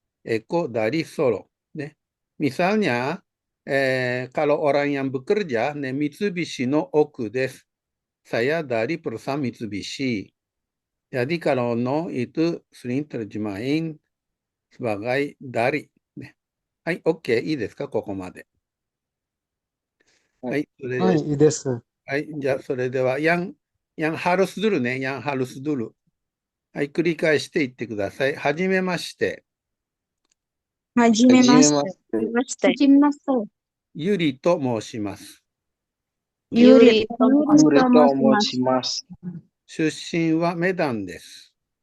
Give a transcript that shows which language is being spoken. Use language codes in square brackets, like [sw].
[id] Eko dari solo. Misalnya, kalau orang yang bekerja, [ja] Mitsubishi no oku desu. [id] Saya dari perusahaan Mitsubishi. Jadi kalau no itu sering terjemahin sebagai dari. [ja] Hai, oke,いいですか、ここまで。はい、それで、はい、いいです。はい、じゃあそれでは、 [id] yang harus dulu [ja] ね、 [id] yang harus dulu。 [ja] はい、繰り返して言ってください。はじめまして。はじめまして。はじめまして。ゆりと申します。ゆりと申し Yuri ます to moshimasu. 出身はメダンです。